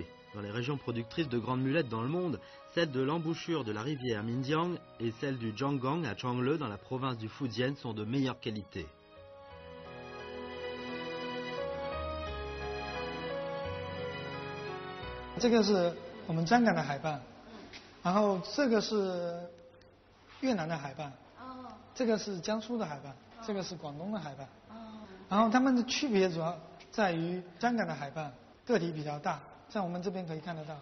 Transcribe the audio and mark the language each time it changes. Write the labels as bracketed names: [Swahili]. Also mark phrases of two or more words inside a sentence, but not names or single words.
[French] Dans les régions productrices de grandes mulettes dans le monde, celles de l'embouchure de la rivière Minjiang et celles du Jianggang à Changle dans la province du Fujian sont de meilleure qualité. [Chinese] Ce 是我们香港的海蚌，然后这个是越南的海蚌，这个是江苏的海蚌，这个是广东的海蚌，然后它们的区别主要在于香港的海蚌个体比较大，像我们这边可以看得到。